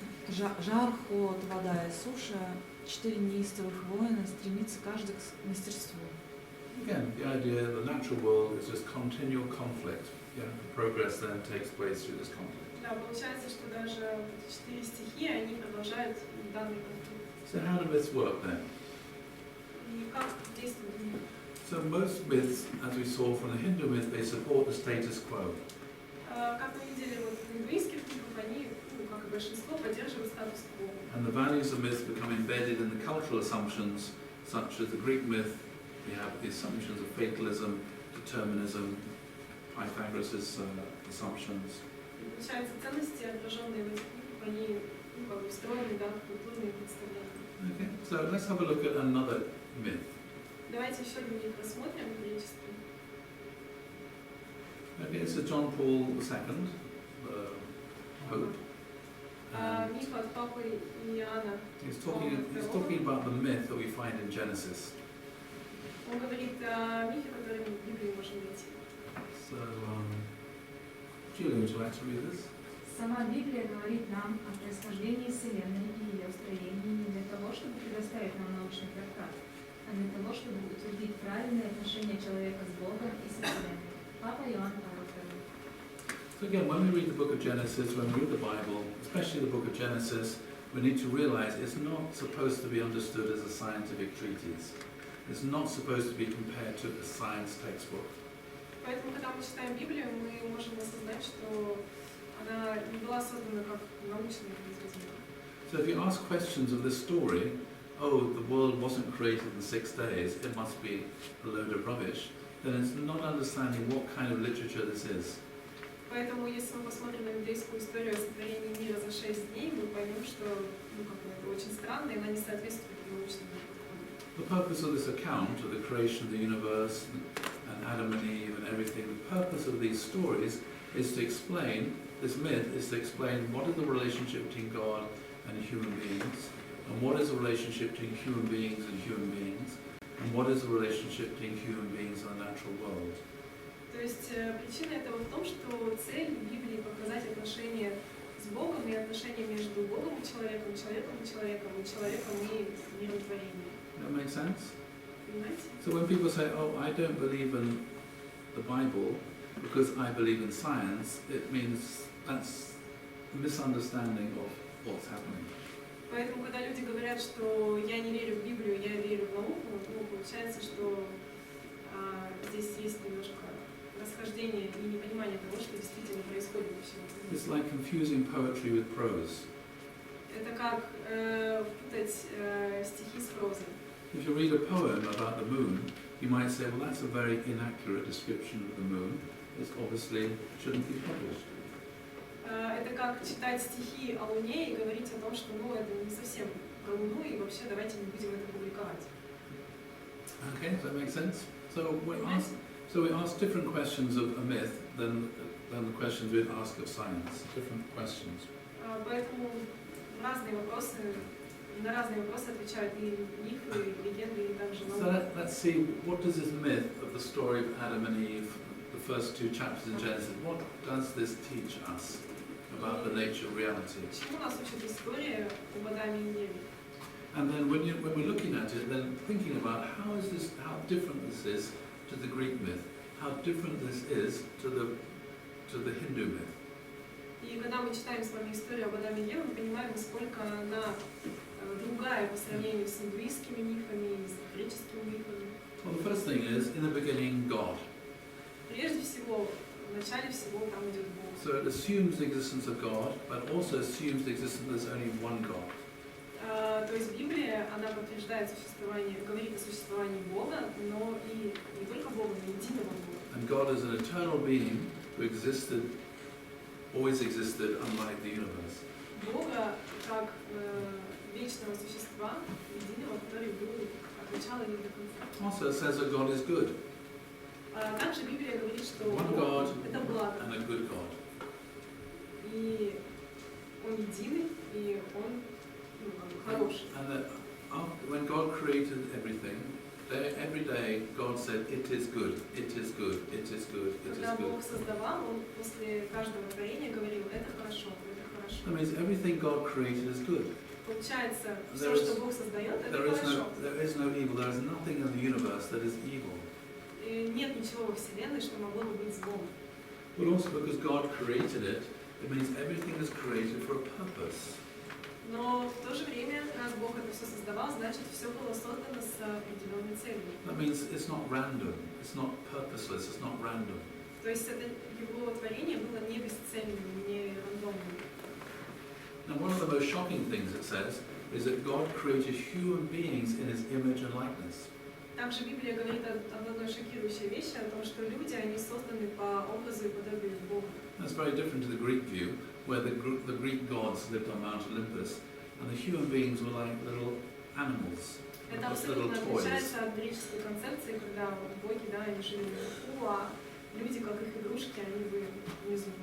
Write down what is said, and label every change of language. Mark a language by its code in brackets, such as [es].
[ru] Жар, холод, вода и суша, 4 неистовых воина, стремится каждый к мастерству. [en] Again, the idea the natural world is just continual conflict. Yeah, the progress then takes place through this conflict. [ru] Да, получается, что даже вот эти 4 стихии, они продолжают данный конфликт. [en] So how do myths work then? [ru] И как действует мир? [en] So most myths, as we saw from the Hindu myth, they support the status quo. [ru] Как мы видели вот в индуистских мифах, они, как и большинство, поддерживают статус-кво. [en] And the values of myths become embedded in the cultural assumptions, such as the Greek myth. We have the assumptions of fatalism, determinism, Pythagoras' assumptions. [ru] И получается, ценности, отраженные в этих книгах, они как бы встроены, да, в культурные представления. [en] Okay, so let's have a look at another myth. [ru] Давайте еще один миф рассмотрим греческий. [en] Okay, it's John Paul II, the Pope. And [ru] Миф от папы Иоанна. [en] he's talking about the myth that we find in Genesis. [ru] Он говорит о мифе, который мы в Библии можем найти. [en] So, Julie, would you like to read this? [ru] Сама Библия говорит нам о происхождении Вселенной и ее строении не для того, чтобы предоставить нам научный трактат, а для того, чтобы утвердить правильные отношения человека с Богом и со Вселенной. Папа Иоанн Павел II. [en] So again, when we read the book of Genesis, when we read the Bible, especially the book of Genesis, we need to realize it's not supposed to be understood as a scientific treatise. It's not supposed to be compared to a science textbook. [ru] Поэтому, когда мы читаем Библию, мы можем осознать, что она не была создана как научное произведение. [en] So if you ask questions of this story, oh, the world wasn't created in 6 days, it must be a load of rubbish, then it's not understanding what kind of literature this is. [ru] Поэтому, если мы посмотрим на библейскую историю о сотворении мира за 6 дней, мы поймем, что это очень странно, и она не соответствует научному подходу. [en] The purpose of this account of the creation of the universe and Adam and Eve and everything, the purpose of these stories is to explain, this myth is to explain what is the relationship between God and human beings, and what is the relationship between human beings, and what is the relationship between human beings and the natural world. [ru] То есть причина этого в том, что цель Библии показать отношения с Богом и отношения между Богом и человеком, человеком и человеком, и человеком и миром творения. [en] That makes sense? [ru] Понимаете? [en] So when people say, oh, I don't believe in the Bible because I believe in science, it means that's a misunderstanding of what's happening. [ru] Поэтому, когда люди говорят, что я не верю в Библию, я верю в науку, получается, что здесь есть немножко расхождение и непонимание того, что действительно происходит во всем. [en] It's like confusing poetry with prose. [ru] Это как путать стихи с прозой. [en] If you read a poem about the moon, you might say, well, that's a very inaccurate description of the moon. It obviously shouldn't be published. [ru] Это как читать стихи о Луне и говорить о том, что это не совсем про Луну, и вообще давайте не будем это публиковать. [en] Okay, does that make sense? So we ask different questions of a myth than the questions we'd ask of science. Different questions. [ru] Поэтому разные вопросы, на разные вопросы отвечают и мифы, и легенды, и также наука. [en] So let's see, what does this myth of the story of Adam and Eve, the first 2 chapters in Genesis, what does this teach us about the nature of reality? [ru] Чему нас учит история об Адаме и Еве? [en] And then when we're looking at it, then thinking about how different this is to the Greek myth, how different this is to the Hindu myth. [ru] И когда мы читаем с вами историю об Адаме и Еве, мы понимаем, насколько она другая по сравнению с индуистскими мифами и с греческими мифами. [en] Well, the first thing is, in the beginning, God. [ru] Прежде всего, в начале всего там идет Бог. [en] So it assumes the existence of God, but also assumes the existence there's only one God. [ru] То есть Библия, она подтверждает существование, говорит о существовании Бога, но и не только Бога, но и единого Бога. [en] And God is an eternal being who existed, always existed, unlike the universe. [ru] Бога как вечного существа, единого, который был от начала и до конца. [en] Also it says that God is good. [ru] Также Библия говорит, что [en] One [ru] Бог [en] God [ru] это благо. [en] and a good God. [ru] И Он единый, и Он хороший. [en] And that when God created everything, every day God said, it is good, it is good, it is good, it is [ru] Когда [en] good. [ru] Бог создавал, Он после каждого творения говорил, это хорошо, это хорошо. [en] That means everything God created is good. [ru] Получается, все, что Бог создает, это хорошо. [en] There is no evil, there is nothing in the universe that is evil. [ru] Нет ничего во Вселенной, что могло бы быть злом. [en] But also because God created it, it means everything is created for a purpose. [ru] Но в то же время, раз Бог это все создавал, значит, все было создано с определенной целью. [en] That means it's not random, it's not purposeless, it's not random. [ru] То есть это его творение было не бесцельным, не рандомным. [en] Now one of the most shocking things it says is that God created human beings in His image and likeness. [ru] Также Библия говорит об одной шокирующей вещи, о том, что люди, они созданы по образу и подобию Бога. [en] That's very different to the Greek view, where the Greek gods lived on Mount Olympus, and the human beings were like little animals, [ru] Это [en] just little [ru] абсолютно [en] toys. [ru] отличается от греческой концепции, когда вот боги, да, они жили наверху, а люди, как их игрушки, они были внизу.